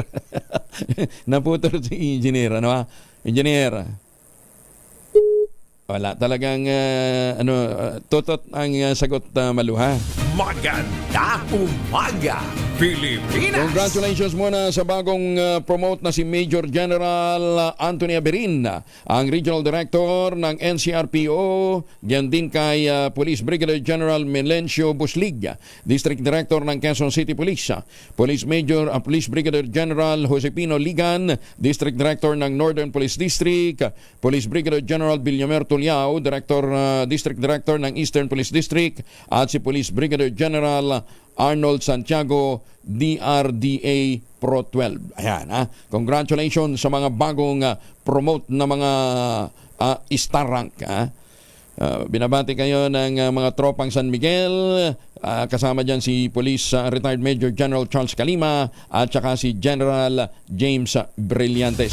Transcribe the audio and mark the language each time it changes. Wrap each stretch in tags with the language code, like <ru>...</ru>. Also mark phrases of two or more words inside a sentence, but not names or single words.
<tl>Naputol si engineer, Engineer. Wala talagang tutot ang sagot, maluha. Maganda umaga, Pilipinas! Congratulations muna sa bagong promote na si Major General Anthony Aberin, ang Regional Director ng NCRPO, diyan din kay Police Brigadier General Melencio Buslig, District Director ng Quezon City Police, Police Brigadier General Josepino Ligan, District Director ng Northern Police District, Police Brigadier General Villamer Tuliao, District Director ng Eastern Police District, at si Police Brigadier General Arnold Santiago, DRDA Pro 12. Ayan, Congratulations sa mga bagong promote na mga</tl> <en>star rank.</en> <tl>Binabati kayo ng mga tropang San Miguel, kasama dyan si Police Retired Major General Charles Calima at saka si General James Brillantes.</tl>